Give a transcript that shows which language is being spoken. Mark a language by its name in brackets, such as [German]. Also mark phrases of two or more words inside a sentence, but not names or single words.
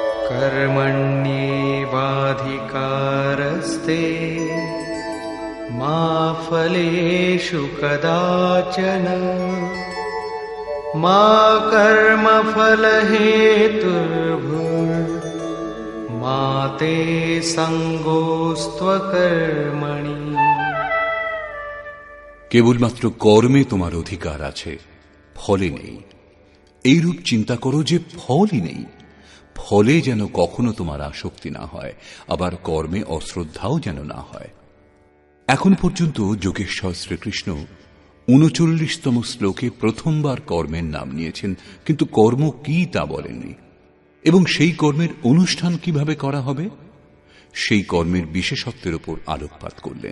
[Sanskrit] कर्मण्येवाधिकारस्ते मा फलेषु कदाचन मा कर्मफलहेतुर्भुर्मा ते सङ्गोऽस्त्वकर्मणि। [Bangla] কেবলমাত্র কর্মে তোমার অধিকার আছে, ফলে নেই। এইরূপ চিন্তা করো যে ফলই নেই, ফলে যেন কখনো তোমার আসক্তি না হয়, আবার কর্মে অশ্রদ্ধাও যেন না হয়। এখন পর্যন্ত যোগেশ্বর শ্রীকৃষ্ণ ৩৯তম শ্লোকে প্রথমবার কর্মের নাম নিয়েছেন, কিন্তু কর্ম কি তা বলেননি, এবং সেই কর্মের অনুষ্ঠান কিভাবে করা হবে সেই কর্মের বিশেষত্বের উপর আলোকপাত করলেন।